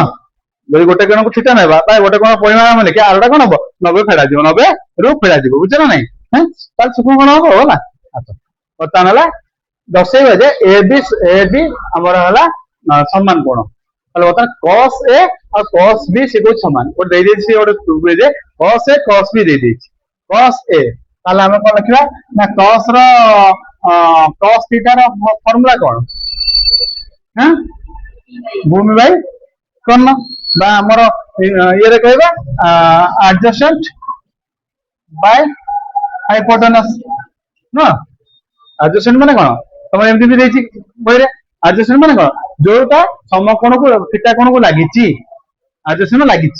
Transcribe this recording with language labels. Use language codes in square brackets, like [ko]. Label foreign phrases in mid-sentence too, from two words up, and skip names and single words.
[or] ଯଦି ଗୋଟେ କୋଣକୁ ଥୀଟା ନେବା ତାହେଲେ ଗୋଟେ କୋଣ ପରିମାଣ ଆମେ ଲେଖିବା, ଆରଟା କଣ ହବ 90 ଫେଡା ଯିବ, 90 ରୁ ଫେଡା ଯିବ, ବୁଝଛ ନା ନାଇଁ? ତାହେଲେ ସୂକ୍ଷ୍ମକୋଣ ହବ ହେଲା। ବର୍ତ୍ତମାନ ହେଲା ଦର୍ଶେଇବା ଯେ ଏ ବି ଆମର ହେଲା ସମାନ କୋଣ। ତାହେଲେ ବର୍ତ୍ତମାନ cos a ଆଉ cos b ସେ କହୁଛି ସମାନ, ଗୋଟେ ଦେଇଦେଇଛି ଗୋଟେ ଯେ cos a cos b ଦେଇଦେଇଛି। cos a ତାହେଲେ ଆମେ କଣ ଲେଖିବା ନା cos ର cos θ ର ଫର୍ମୁଲା କଣ ଭୂମି ବାଇ କର୍ଣ୍ଣ, ବା ଆମର ଇଏରେ କହିବା [en] adjacent by hypotenuse [or] ନୁହଁ। adjacent ମାନେ କଣ ତମର ଏମିତି ବି ଦେଇଛି ବହିରେ, adjacent ମାନେ କଣ ଯୋଉଟା ସମକୋଣକୁ ଥୀଟା କୋଣକୁ ଲାଗିଛି, adjacent ଲାଗିଛି।